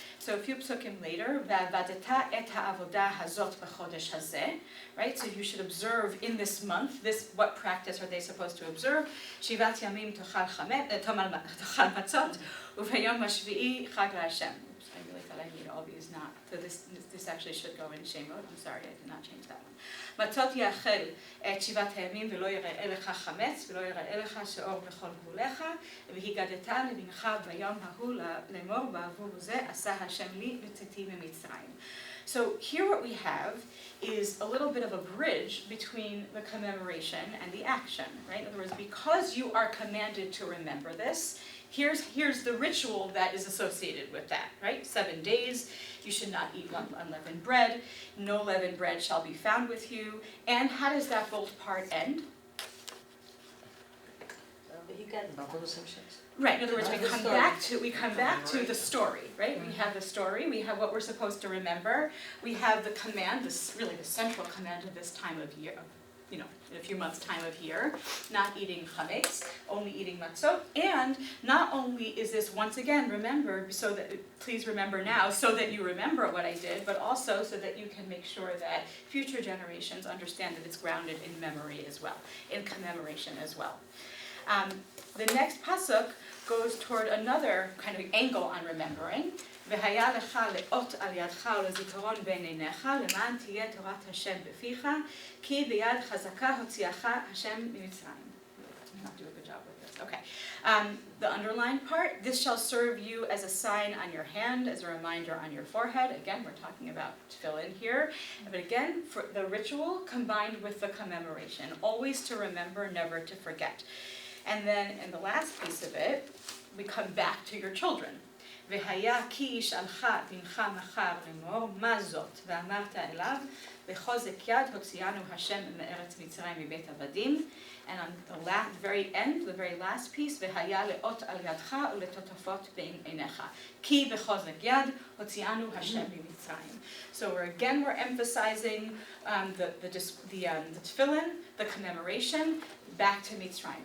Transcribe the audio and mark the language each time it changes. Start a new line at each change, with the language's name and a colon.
English: So a few psukim later,
Hebrew: Va'avadeta et ha'avodah hazot b'chodesh hazeh,
English: right? So you should observe in this month, what practice are they supposed to observe?
Hebrew: Shivat yamim tochal matzot, uv'yom hashvi'i chag la'Hashem.
English: Oops, I really thought I needed all these not. So this actually should go in Shemot. I'm sorry, I did not change that one.
Hebrew: מצות יאכל את 7 הימים ולא יראה לך חמץ ולא יראה לך שאור בכל גבולך והגדת לבנך ביום ההוא לאמור בעבור זה עשה השם לי בצאתי ממצרים.
English: So here what we have is a little bit of a bridge between the commemoration and the action, right? In other words, because you are commanded to remember this, here's the ritual that is associated with that, right? 7 days, you should not eat unleavened bread, no leavened bread shall be found with you. And how does that bold part end? But you got Right, in other words, we come back to the story, right? We have the story, we have what we're supposed to remember, we have the command, really the central command of this time of year, in a few months' time of year, not eating chametz, only eating matzot, and not only is this once again remembered, please remember now, so that you remember what I did, but also so that you can make sure that future generations understand that it's grounded in memory as well, in commemoration as well. The next pasuk goes toward another kind of angle on remembering.
Hebrew: והיה לך לאות על ידך ולזיכרון בין עיניך למען תהיה תורת השם בפיך כי ביד חזקה הוציאך השם ממצרים.
English: I'm not doing a good job with this. Okay. The underlined part, this shall serve you as a sign on your hand, as a reminder on your forehead. Again, we're talking about fill-in here. But again, for the ritual combined with the commemoration. Always to remember, never to forget. And then in the last piece of it, we come back to your children.
Hebrew: והיה כי ישאלך בנך מחר לאמור מה זאת ואמרת אליו בחוזק יד הוציאנו השם מארץ מצרים מבית עבדים.
English: And on the very end, the very last piece,
Hebrew: והיה לאות על ידך ולטוטפות בין עיניך. כי בחוזק יד הוציאנו השם ממצרים.
English: So we're emphasizing the tefillin, the commemoration, back to Mitzrayim.